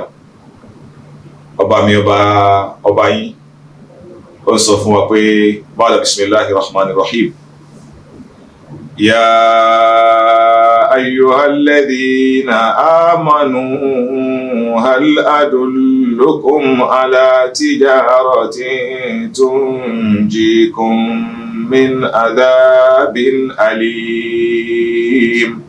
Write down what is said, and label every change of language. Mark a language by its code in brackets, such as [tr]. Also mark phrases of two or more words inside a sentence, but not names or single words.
[yo] Ọba mi, ọba yín, ó ń sọ fún wa pé [ar] بعد بسم الله الرحمن الرحيم. يا أيها الذين آمنوا هل أدلكم على تجارة تنجيكم من عذاب أليم.